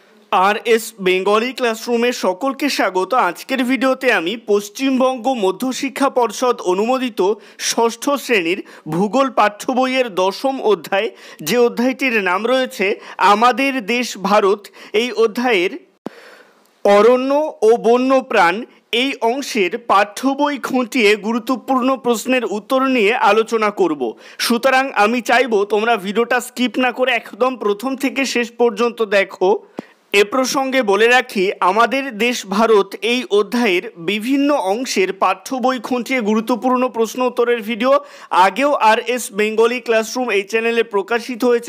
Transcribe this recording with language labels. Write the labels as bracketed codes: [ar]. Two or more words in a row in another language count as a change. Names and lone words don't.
[bn] আরএস বেঙ্গলি ক্লাসরুমে সকল কে স্বাগত। আজকের ভিডিওতে আমি পশ্চিমবঙ্গ মধ্য শিক্ষা পর্ষদ অনুমোদিত ষষ্ঠ শ্রেণীর ভূগোল পাঠ্য বইয়ের দশম অধ্যায় যে অধ্যায়টির নাম রয়েছে আমাদের দেশ ভারত। এই অধ্যায়ের অরণ্য ও বন্য প্রাণ এই অংশের পাঠ্য বই খুঁটিয়ে গুরুত্বপূর্ণ প্রশ্নের উত্তর নিয়ে আলোচনা করব। সুতরাং আমি চাইবো তোমরা ভিডিওটা স্কিপ না করে একদম প্রথম থেকে শেষ পর্যন্ত দেখো। এ প্রসঙ্গে বলে রাখি, আমাদের দেশ ভারত এই অধ্যায়ের বিভিন্ন অংশের পাঠ্য বই খুঁটিয়ে গুরুত্বপূর্ণ প্রশ্ন উত্তরের ভিডিও আগেও আরএস বেঙ্গলি ক্লাসরুম এই চ্যানেলে প্রকাশিত হয়েছে।